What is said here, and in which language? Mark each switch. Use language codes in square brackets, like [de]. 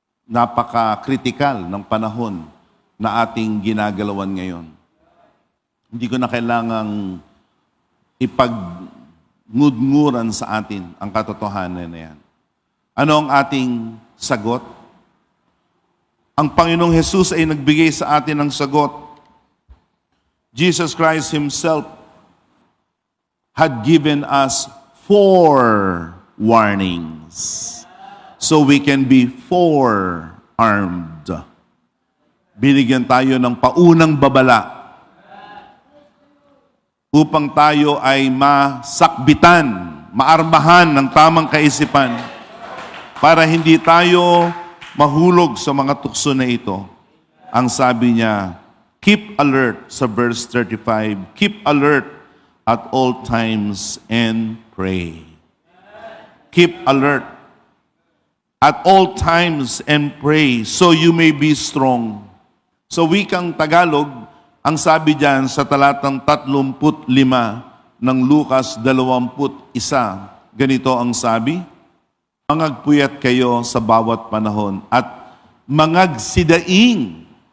[tl] Napaka-critical ng panahon na ating ginagalawan ngayon. Hindi ko na kailangang ipag-ngudnguran sa atin ang katotohanan na yan. Ano ang ating sagot? Ang Panginoong Jesus ay nagbigay sa atin ng sagot. [en] Jesus Christ Himself had given us 4 warnings so we can be forearmed. [tl] Binigyan tayo ng paunang babala upang tayo ay masakbitan, maarmahan ng tamang kaisipan para hindi tayo mahulog sa mga tukso na ito. Ang sabi niya, [en] keep alert sa verse 35, keep alert at all times and pray. Keep alert at all times and pray so you may be strong. [tl] So wikang Tagalog, ang sabi diyan sa talatang 35 ng Lucas 21, ganito ang sabi, mangagpuyat kayo sa bawat panahon at mangagsidaing.